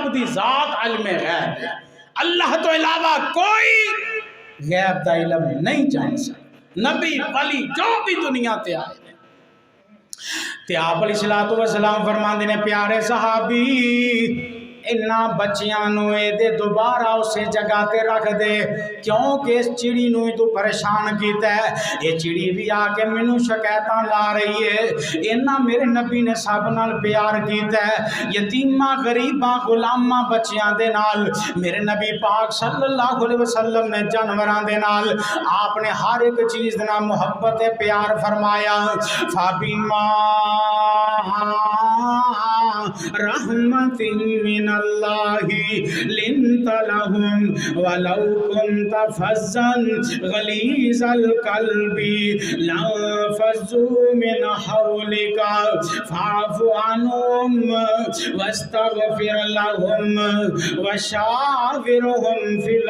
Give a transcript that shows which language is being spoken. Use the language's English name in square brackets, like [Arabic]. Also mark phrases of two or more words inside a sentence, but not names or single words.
[Punjabi] دی ذات علم غیب ہے، اللہ تو علاوہ کوئی غیب دا علم نہیں جان سکتا، نبی ولی جو بھی دنیا تے آئے تے آپ علیہ السلام فرماندے نے پیارے صحابی انہا بچیاں نوے دے دوبارہ اسے جگہ تے رکھ دے، کیونکہ اس چڑی نوے تو پریشان کیتا ہے، یہ چڑی بھی آکے منو شکایتاں لا رہی ہے، انہا میرے نبی نے سب نال پیار کیتا ہے، یتیمہ غریبہ غلامہ بچیاں دے نال میرے نبی پاک صلی اللہ علیہ وسلم نے جانوراں دے نال آپ نے ہر ایک چیز دینا محبت پیار فرمایا، فَبِمَا [Arabic] رحمت من اللہ لنت لهم ولو كنت فظا غلیظ القلب لانفضوا من حولك فاعف عنهم واستغفر لهم وشاورهم في